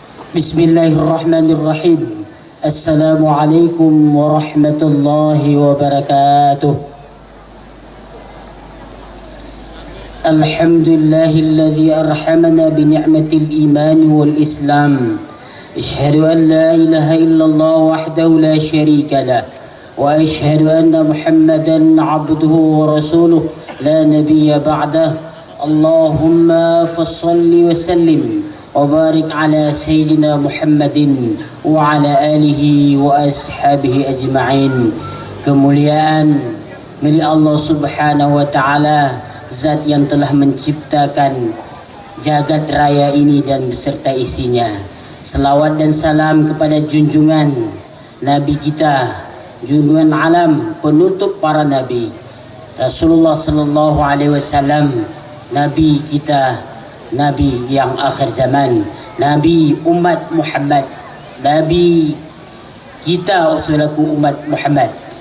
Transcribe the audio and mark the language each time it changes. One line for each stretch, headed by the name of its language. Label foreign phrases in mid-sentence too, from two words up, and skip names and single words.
Arabic: بسم الله الرحمن الرحيم السلام عليكم ورحمة الله وبركاته. الحمد لله الذي أرحمنا بنعمة الإيمان والإسلام. أشهد أن لا إله إلا الله وحده لا شريك له وأشهد أن محمدا عبده ورسوله لا نبي بعده. اللهم فصل وسلم وبارك على سيدنا محمد وعلى آله وأصحابه أجمعين.
Indonesian: Kemuliaan milik Allah
Arabic: سبحانه وتعالى,
Indonesian: zat yang telah menciptakan jagat raya ini dan beserta isinya. Selawat dan salam kepada junjungan Nabi kita, junjungan alam, penutup para nabi, Rasulullah
Arabic: صلى الله عليه وسلم,
Indonesian: Nabi kita, Nabi yang akhir zaman, Nabi umat Muhammad, Nabi kita selaku umat Muhammad.